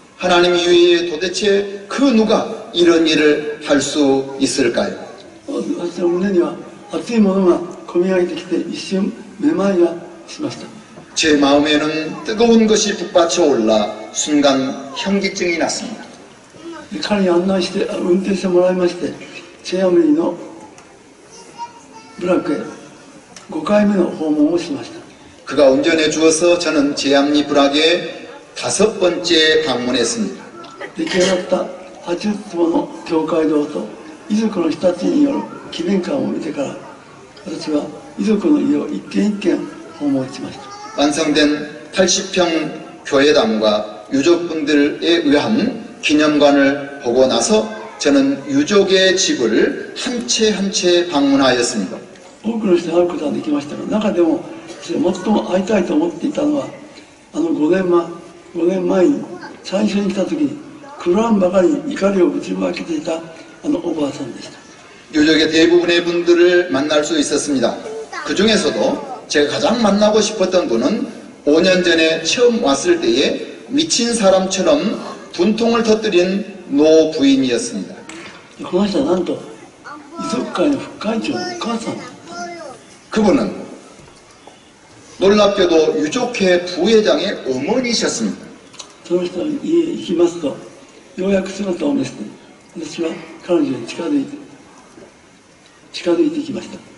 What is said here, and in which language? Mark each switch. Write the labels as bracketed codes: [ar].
[ko] 하나님 이외에 도대체 그 누가 이런 일을 할 수 있을까요? [ja] 私の胸には熱いものが込み上げてきて一瞬めまいがしました。 [ko] 제 마음에는 뜨거운 것이 북받쳐 올라 순간 현기증이 났습니다. [ja] で彼に案内して運転してもらいまして、チェアムリの部落へ5回目の訪問をしました。 [ko] 그가 운전해 주어서 저는 제암리 부락에 5번째 방문했습니다. [ja] 出来上がった80坪の教会堂と遺族の人たちによる記念館を見てから、私は遺族の家を一軒一軒訪問しました。 [ko] 완성된 80평 교회당과 유족분들에 의한 기념관을 보고 나서 저는 유족의 집을 한 채 한 채 방문하였습니다. [ja] 多くの人に会うことができましたが、中でも最も会いたいと思っていたのは、5年前に最初に来た時に狂わんばかりに怒りをぶちまけていたおばあさんでした。 [ko] 유족의 대부분의 분들을 만날 수 있었습니다. 그 중에서도 제가 가장 만나고 싶었던 분은 5년 전에 처음 왔을 때에 미친 사람처럼 분통을 터뜨린 노 부인이었습니다. [ja] この人はなんと遺族会の副会長のお母さんだった。 [ko] 그분은 놀랍게도 유족회 부회장의 어머니셨습니다. [ja] その人の家へ行きますと、ようやく姿を見せて、私は彼女に近づいてきました。